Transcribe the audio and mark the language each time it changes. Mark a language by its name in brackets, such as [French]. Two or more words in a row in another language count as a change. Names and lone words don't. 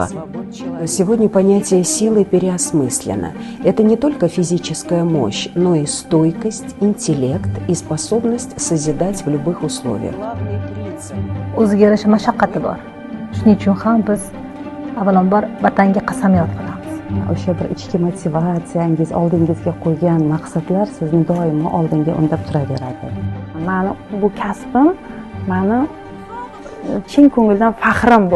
[Russian] Сегодня понятие силы переосмыслено. Это не только физическая мощь, но и стойкость, интеллект и способность созидать в любых условиях. [Uzbek] O'zgarish mashaqqati bor. Shuning uchun ham biz avvalambor vatanga qasamyod qilamiz. O'sha bir ichki motivatsiyangiz, oldingizga qo'ygan maqsadlar sizni doimo oldinga undab turaveradi. Mani bu kasbim mani chin ko'ngildan faxrim bu.